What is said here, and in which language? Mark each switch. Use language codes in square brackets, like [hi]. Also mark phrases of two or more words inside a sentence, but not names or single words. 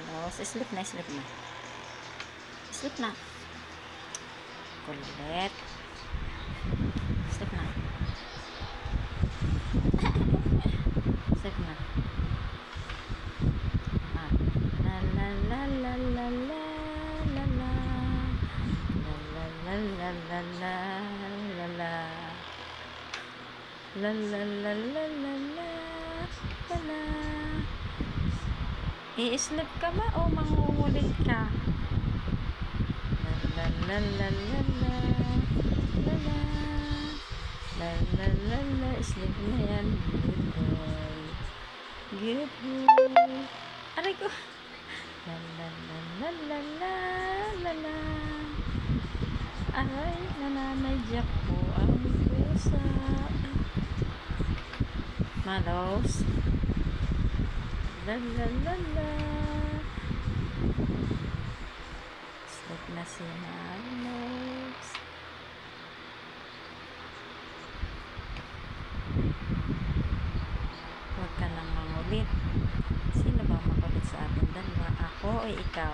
[tl] Sleep na, sleep na. Sleep na. Kulit. Sleep na. Sleep na. Ah. La la la la la la la la. La la la la la la la la. La la la la la la la la. I-sleep ka ba o mangungulit ka? La la la la la la la la la la la. [en] Sleep na yan. Good boy. Good boy. Aray ko. La la la la la la la la. [tl] Aray, nananadyak po ang pusa. Malos. La la la la. Sleep na si Malos. Huwag ka nang mangulit. Sino ba makulit sa atin dalawa? Ako o ikaw?